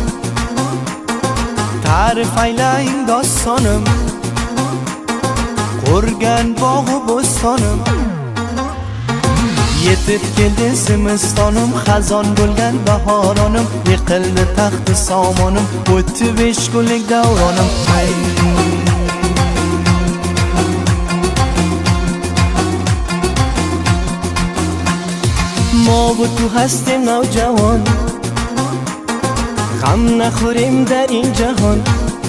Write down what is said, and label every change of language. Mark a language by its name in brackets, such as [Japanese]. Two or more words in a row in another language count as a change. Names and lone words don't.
[Uzbek] Ta'rif aylang dostonim, qurgan bog'u bo'stonim. Yetib keldi zimistonim, xazon bo'lgan bahoronim. Yiqildi taxti somonim, o'tdi 5 kunlik davronim. [Persian] ما و تو هستیم نوجوان، غم نخوریم در این جهان.